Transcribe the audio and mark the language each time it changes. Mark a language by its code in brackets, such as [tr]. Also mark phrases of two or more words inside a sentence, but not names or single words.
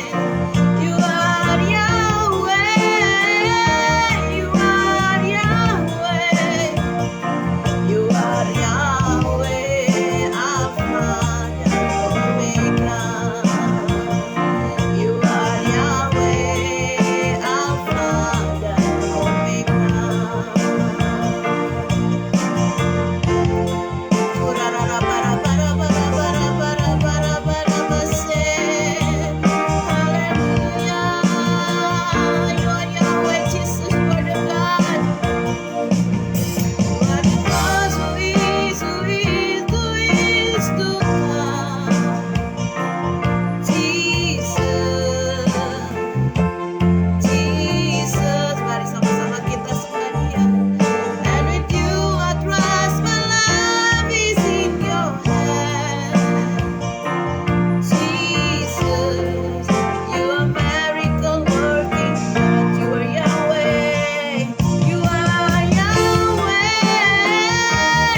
[en] You are Yahweh. You are Yahweh. You are Yahweh, Alpha dan Omega. You are Yahweh, Alpha dan Omega. Urarara bara bara bara bara bara bara bara base. Hallelujah. You are Yahweh, Jesus, you are the God. You are the God who is to come. Jesus, Jesus, [id] mari sama-sama kita sekalian. [en] And with you I trust, my life is in your hand. Jesus, you are miracle working God. You are Yahweh. You are Yahweh.